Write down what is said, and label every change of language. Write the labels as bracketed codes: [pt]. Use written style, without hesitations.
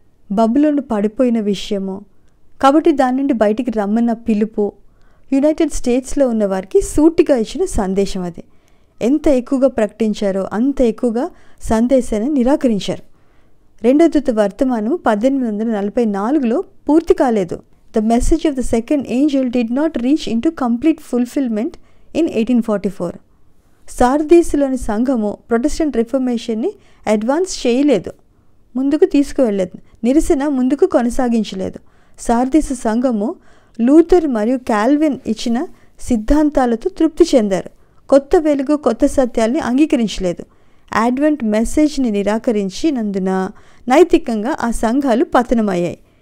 [te] బబులోను పడిపోయిన విషయము, కాబట్టి దాని నుండి బయటికి రమ్మన్న పిలుపు, యునైటెడ్ స్టేట్స్లో ఉన్న వారికి సూటిగా ఇచ్చిన సందేశం అది. ఎంత ఎక్కువగా ప్రకటించారో అంత ఎక్కువగా సందేశాన్ని నిరాకరించారు. రెండవ దూత వర్తమానము 1844లో పూర్తి కాలేదు. [en] The message of the second angel did not reach into complete fulfillment in 1844. [te] సార్దీసులోని సంఘము ప్రొటెస్టెంట్ రిఫర్మేషన్ని అడ్వాన్స్ చేయలేదు, ముందుకు తీసుకువెళ్ళలేదు, నిరసన ముందుకు కొనసాగించలేదు. సార్దీసు సంఘము లూథర్ మరియు కాల్విన్ ఇచ్చిన సిద్ధాంతాలతో తృప్తి చెందారు. కొత్త వెలుగు, కొత్త సత్యాల్ని అంగీకరించలేదు. అడ్వెంట్ మెసేజ్ని నిరాకరించినందున నైతికంగా ఆ సంఘాలు పతనమయ్యాయి.